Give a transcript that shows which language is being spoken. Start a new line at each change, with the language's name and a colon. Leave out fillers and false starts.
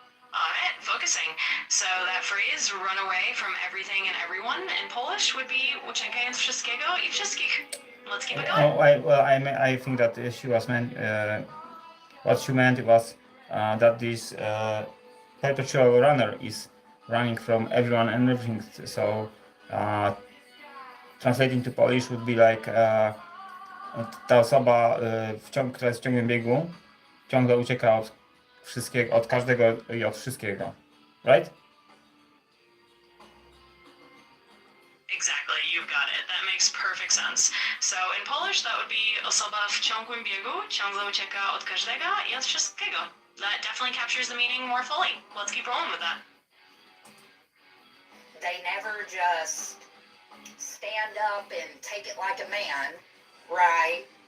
English: Alright, focusing. So that phrase, run away from everything and everyone, in Polish would be
Polish: uciekając wszystkiego i wszystkich.
English: Let's keep it going. I think that she was meant. What she meant was that this perpetual runner is running from everyone and everything. So translating to Polish would be like
Polish: ta osoba, która jest w ciągłym biegu, ciągle ucieka od wszystkiego, od każdego i od wszystkiego, right?
English: Exactly, you've got it. That makes perfect sense. So in Polish that would be
Polish: osoba w ciągłym biegu, ciągle ucieka od każdego i od wszystkiego.
English: That definitely captures the meaning more fully. Let's keep rolling with that. They never just stand up and take it like a man, right?